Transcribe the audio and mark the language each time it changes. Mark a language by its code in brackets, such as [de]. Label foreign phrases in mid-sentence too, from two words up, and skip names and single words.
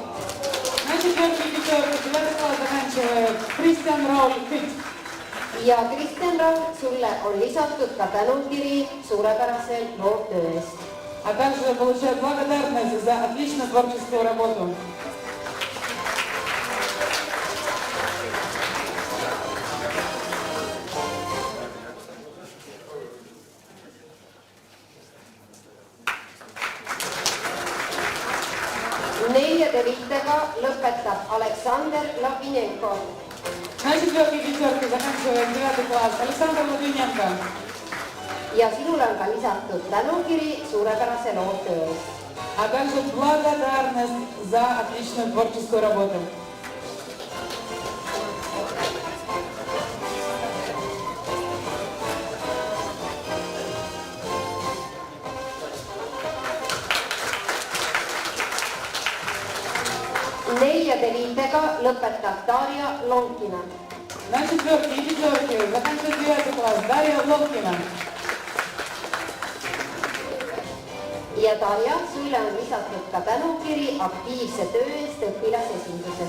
[ru] На 4-й и 5-й 9 класс заканчивает Кристиан Рауль Kütt. [et] Ja Kristjan Raul, sulle on lisatud ka tänukiri suurepärase loovtöö eest. [ru] А также получает благодарность за отличную творческую работу. [et] Neljade liitega lõpetab Aleksander Lavinenko. [ru] На 4-й и 5-й заканчивает 9 класс Александр Лавиненко. [et] Ja sinule on ka lisatud tänukiri suurepärase loovtöö eest. [ru] А также благодарность за отличную творческую работу. [et] Neljade liitega lõpetab Darja Lonkina. [ru] На 4-й и 5-й заканчивает 9 класс Дарья Ловкина. [et] Ja Darja, sulle on lisatud ka tänukiri aktiivse töö eest õpilasesinduses.